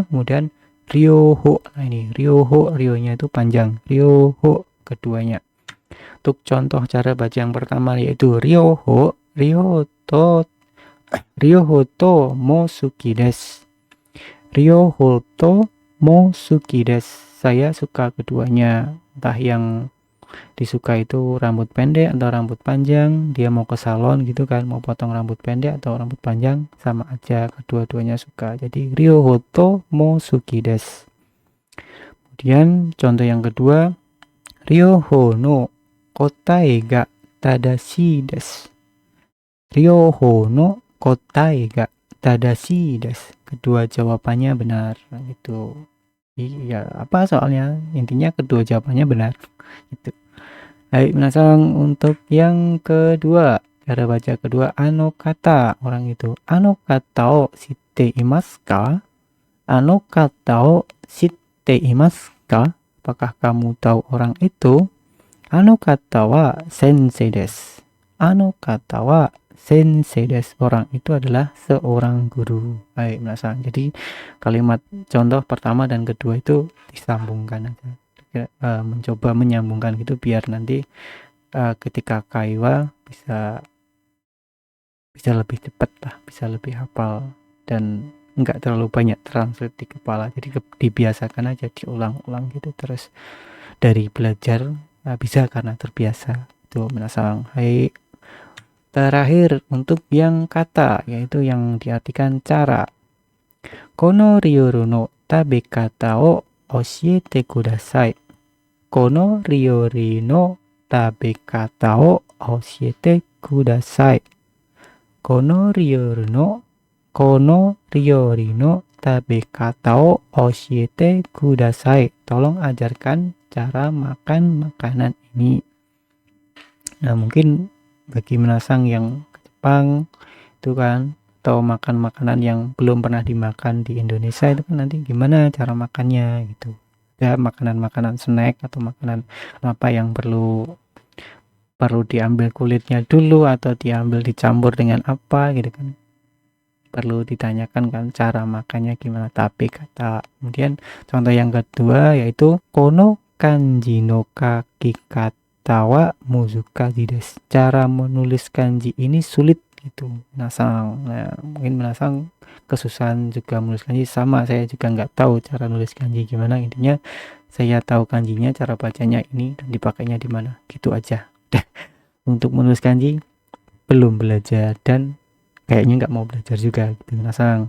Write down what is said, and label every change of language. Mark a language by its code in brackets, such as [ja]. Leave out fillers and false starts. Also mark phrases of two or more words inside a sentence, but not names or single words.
[id] Kemudian ryoho, nah ini ryoho, ryonya itu panjang, ryoho keduanya. Untuk contoh cara baca yang pertama yaitu ryoho, [ja] 両方とも好きです. 両方とも好きです. [id] Saya suka keduanya. Entah yang disuka itu rambut pendek atau rambut panjang, dia mau ke salon gitu kan, mau potong rambut pendek atau rambut panjang, sama aja, kedua-duanya suka. [ja] Jadi 両方とも好きです. [id] Kemudian contoh yang kedua, [ja] 両方の答えが正しいです. 両方の答えが正しいです. [id] Kedua jawabannya benar. Nah, gitu. Iya, apa soalnya? Intinya kedua jawabannya benar. Gitu. Baik, minasang, untuk yang kedua, cara baca kedua, [ja] あの方, [id] orang itu. [ja] あの方を知っていますか? あの方を知っていますか? [id] Apakah kamu tahu orang itu? [ja] あの方は先生です. あの方は先生です. [id] Orang itu adalah seorang guru. Baik, minasang. Jadi kalimat contoh pertama dan kedua itu disambungkan aja. Mencoba menyambungkan gitu biar nanti ketika kaiwa bisa lebih cepat lah, bisa lebih hafal, dan nggak terlalu banyak translate di kepala, jadi dibiasakan aja diulang-ulang gitu terus dari belajar. Bisa karena terbiasa itu menasang. Hai, terakhir untuk yang kata yaitu yang diartikan cara. [ja] この料理の食べ方を教えてください. この料理の食べ方を教えてください. この料理の この料理の食べ方を教えてください. [id] Tolong ajarkan cara makan makanan ini. Nah, mungkin bagi menasang yang ke Jepang itu kan, atau makan makanan yang belum pernah dimakan di Indonesia itu kan nanti gimana cara makannya gitu. Ya, makanan-makanan snack atau makanan apa yang perlu perlu diambil kulitnya dulu atau diambil dicampur dengan apa gitu kan. Perlu ditanyakan kan cara makannya gimana. Tapi kata kemudian contoh yang kedua yaitu [ja] この漢字の書き方は難しいです. [id] Cara menulis kanji ini sulit gitu. Menasang. Nah, mungkin menasang kesusahan juga menulis kanji, sama saya juga nggak tahu cara nulis kanji gimana. Intinya saya tahu kanjinya, cara bacanya ini dan dipakainya di mana. Gitu aja. Untuk menulis kanji belum belajar dan kayaknya nggak mau belajar juga gitu menasang.